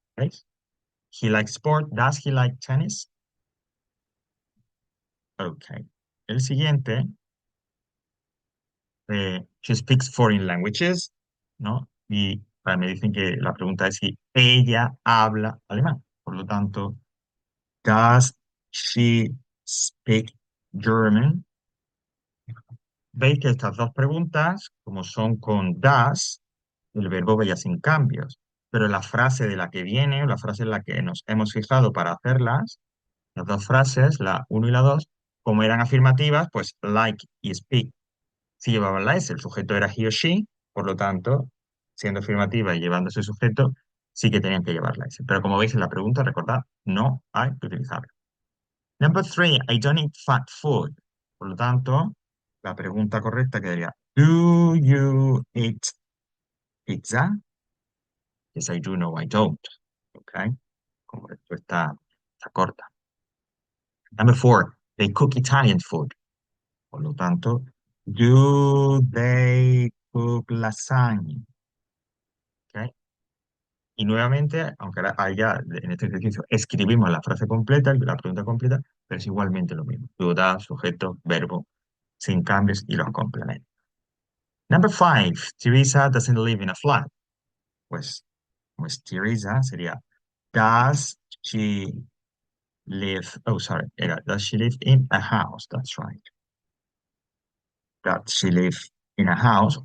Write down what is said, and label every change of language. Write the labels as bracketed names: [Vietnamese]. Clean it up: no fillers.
[Spanish] ¿Veis? [English] He likes sport. Does he like tennis? Ok. [Spanish] El siguiente, [English] she speaks foreign languages, ¿no? [Spanish] Y me dicen que la pregunta es si ella habla alemán. Por lo tanto, [English] does she speak German? [Spanish] Veis que estas dos preguntas, como son con das, el verbo vaya sin cambios, pero la frase de la que viene, o la frase en la que nos hemos fijado para hacerlas, las dos frases, la uno y la 2 como eran afirmativas, pues like y speak, si llevaban la S, el sujeto era he o she, por lo tanto, siendo afirmativa y llevando ese sujeto, sí que tenían que llevar la S. Pero como veis en la pregunta, recordad, no hay que utilizarla. [English] Number three, I don't eat fat food. [Spanish] Por lo tanto, la pregunta correcta quedaría, [English] do you eat pizza? Yes, I do, no, I don't. Okay. [Spanish] Como respuesta está corta. [English] Number four, they cook Italian food. [Spanish] Por lo tanto, [English] do they cook lasagna? Okay. [Spanish] Y nuevamente, aunque ahora ya en este ejercicio escribimos la frase completa, la pregunta completa, pero es igualmente lo mismo. Do, da, sujeto, verbo, sin cambios y los complementos. [English] Number five, Teresa doesn't live in a flat. [Spanish] Pues Teresa sería, [English] does she live, oh, sorry, does she live in a house? That's right. Does she live in a house?